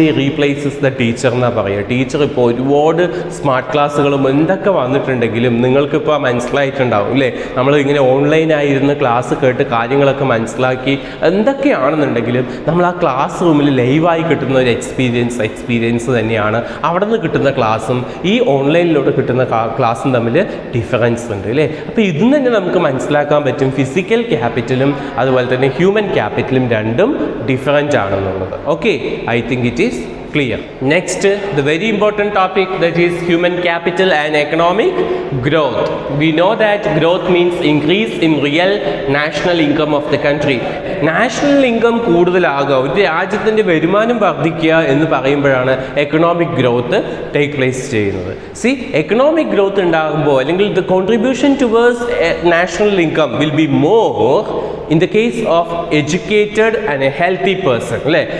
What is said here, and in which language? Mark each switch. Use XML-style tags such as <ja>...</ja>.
<ml>Technology replaces the teacher എന്നാണ് പറയുക. Teacher ഇപ്പോൾ ഒരുപാട് സ്മാർട്ട് ക്ലാസ്സുകളും എന്തൊക്കെ വന്നിട്ടുണ്ടെങ്കിലും നിങ്ങൾക്കിപ്പോൾ മനസ്സിലായിട്ടുണ്ടാവും അല്ലേ, നമ്മൾ ഇങ്ങനെ ഓൺലൈനായിരുന്ന് ക്ലാസ് കേട്ട് കാര്യങ്ങളൊക്കെ മനസ്സിലാക്കി എന്തൊക്കെയാണെന്നുണ്ടെങ്കിലും നമ്മൾ ആ ക്ലാസ് റൂമിൽ ലൈവായി കിട്ടുന്ന ഒരു എക്സ്പീരിയൻസ് തന്നെയാണ് അവിടെ നിന്ന് കിട്ടുന്ന ക്ലാസ്സും ഈ ഓൺലൈനിലൂടെ കിട്ടുന്ന ക്ലാസ്സും തമ്മിൽ ഡിഫറൻസ് ഉണ്ട് അല്ലേ. അപ്പോൾ ഇതിൽ തന്നെ നമുക്ക് മനസ്സിലാക്കാൻ പറ്റും ഫിസിക്കൽ ക്യാപിറ്റലും അതുപോലെ തന്നെ ഹ്യൂമൻ ക്യാപിറ്റലും രണ്ടും ഡിഫറൻ്റ് ആണെന്നുള്ളത്.</ml> <en>Okay, I think it is clear. Next, the very important topic, that is human capital and economic growth. We know that growth means increase in real national income of the country.</en> <ml>National income കൂടുതലാകുക, ഒരു രാജ്യത്തിൻ്റെ വരുമാനം വർദ്ധിക്കുക എന്ന് പറയുമ്പോഴാണ് economic growth take place ചെയ്യുന്നത്.</ml> <en>See, economic growth ഉണ്ടാകുമ്പോൾ അല്ലെങ്കിൽ the contribution towards national income will be more in the case of educated and a healthy person അല്ലേ.</en>